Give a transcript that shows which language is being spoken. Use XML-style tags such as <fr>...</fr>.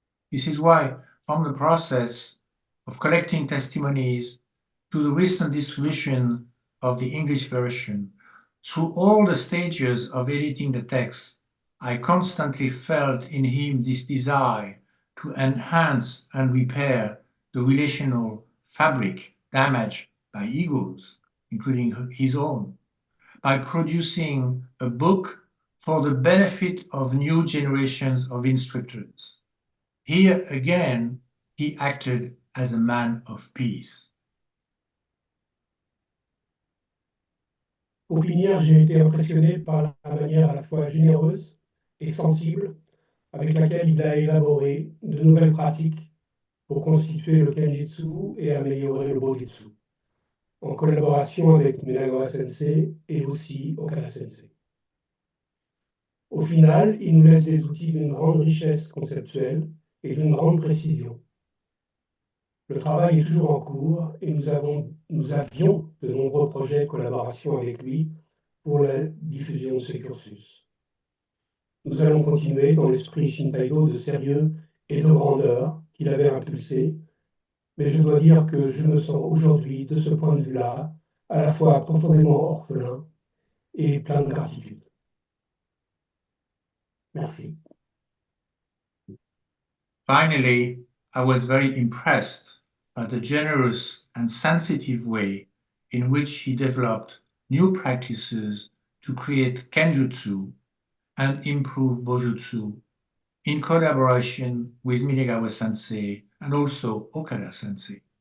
<en>This is why, from the process of collecting testimonies to the recent distribution of the English version, through all the stages of editing the text, I constantly felt in him this desire to enhance and repair the relational fabric damaged by egos, including his own, by producing a book for the benefit of new generations of instructors. Here again, he acted as a man of peace.</en> <fr>Pour finir, j'ai été impressionné par la manière à la fois généreuse et sensible avec laquelle il a élaboré de nouvelles pratiques pour constituer le Kenjutsu et améliorer le Bojutsu, en collaboration avec Minagawa Sensei et aussi Okada Sensei. Au final, il nous laisse des outils d'une grande richesse conceptuelle et d'une grande précision. Le travail est toujours en cours et nous avions de nombreux projets de collaboration avec lui pour la diffusion de ce cursus. Nous allons continuer dans l'esprit Shintaido de sérieux et de grandeur qu'il avait impulsé, mais je dois dire que je me sens aujourd'hui, de ce point de vue-là, à la fois profondément orphelin et plein de gratitude. Merci.</fr> <en>Finally, I was very impressed by the generous and sensitive way in which he developed new practices to create Kenjutsu and improve Bojutsu in collaboration with Minagawa Sensei and also Okada Sensei.</en>